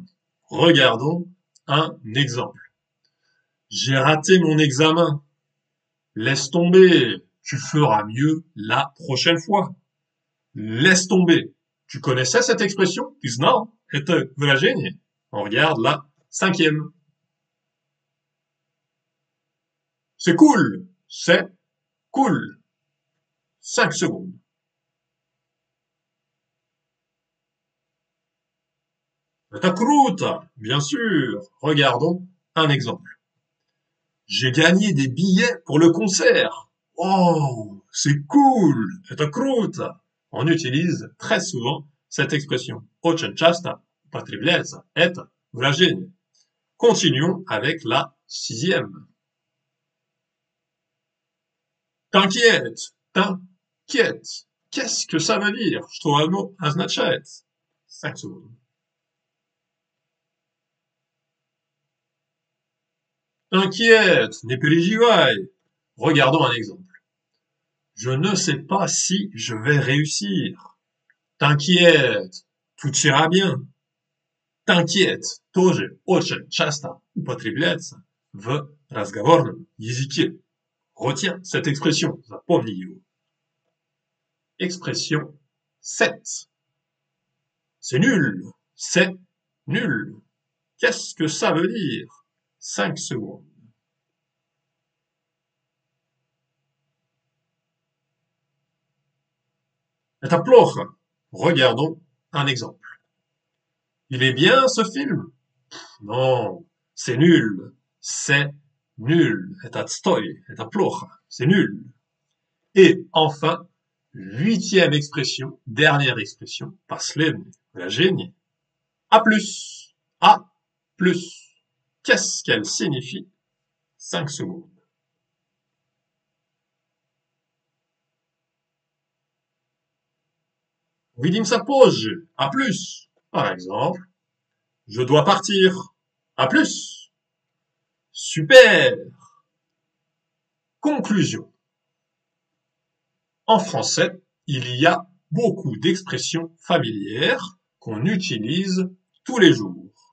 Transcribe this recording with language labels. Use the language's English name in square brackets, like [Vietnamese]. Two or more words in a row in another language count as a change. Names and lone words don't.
[French] Regardons un exemple. J'ai raté mon examen. Laisse tomber. Tu feras mieux la prochaine fois. Laisse tomber. Tu connaissais cette expression? [Russian] Ты знал это выражение? [French] On regarde la cinquième. C'est cool. C'est cool. 5 secondes. [Russian] Это круто. [French] Bien sûr. Regardons un exemple. J'ai gagné des billets pour le concert. Oh, c'est cool. [Russian] Это круто. [French] On utilise très souvent cette expression. [Russian] Очень часто употребляется это выражение. [French] Continuons avec la sixième. T'inquiète, t'inquiète. Qu'est-ce que ça veut dire? [Russian] Что оно означает? [French] 5 secondes. T'inquiète, [Russian] не переживай. [French] Regardons un exemple. Je ne sais pas si je vais réussir. T'inquiète, tout ira bien. T'inquiète, [Russian] тоже очень часто употребляется в разговорном языке. [French] Retiens cette expression, [Russian] запомни его. [French] Expression 7. C'est nul, c'est nul. Qu'est-ce que ça veut dire? 5 secondes. [Russian] Это плохо. [French] Regardons un exemple. Il est bien ce film? Non, c'est nul. C'est nul. [Russian] Это отстой. Это плохо. [French] C'est nul. Et enfin, huitième expression, dernière expression, [Russian] последнее выражение. [French] A plus. A plus. Qu'est-ce qu'elle signifie? 5 secondes. [Russian] Увидимся позже. [French] A plus. Par exemple, Je dois partir. À plus. Super. Conclusion. En français, il y a beaucoup d'expressions familières qu'on utilise tous les jours.